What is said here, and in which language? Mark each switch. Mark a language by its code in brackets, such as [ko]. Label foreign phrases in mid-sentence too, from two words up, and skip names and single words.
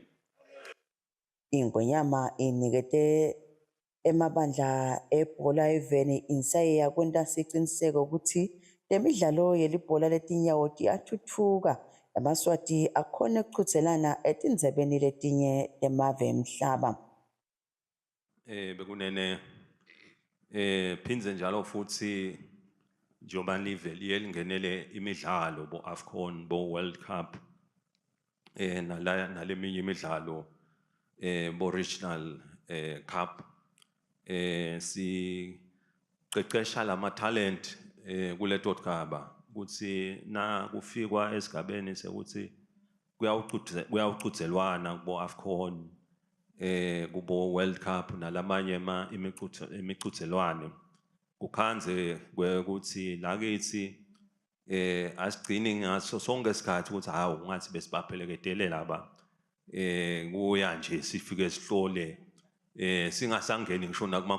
[ss] Ingwenyama inikete emabandla ebhola eveni insayeya kwenta siciniseko ukuthi lemidlalo yelibhola letinyawo tiyathuthuka emaswati akhona ukuchudzelana etindzebeni letinye temave emhlaba bekunene phindze njalo futhi njoba live liye lingenele imidlalo bo AFCON bo World Cup naleminye imidlalo bo [en] regional cup [ss] si qeqesha lama talent kuleto tigaba ukuthi na kufikwa esigabeni sekuthi kuyawuqhudzelwana kubo AFCON kubo World Cup nalamanye imiqhudzelwano kukhanze ukuthi lakithi asigcini ngaso sonke isikhathi ukuthi hawu ngathi besibapheleketele laba kuya nje sifike sihlole singasangeni ngisho nakuma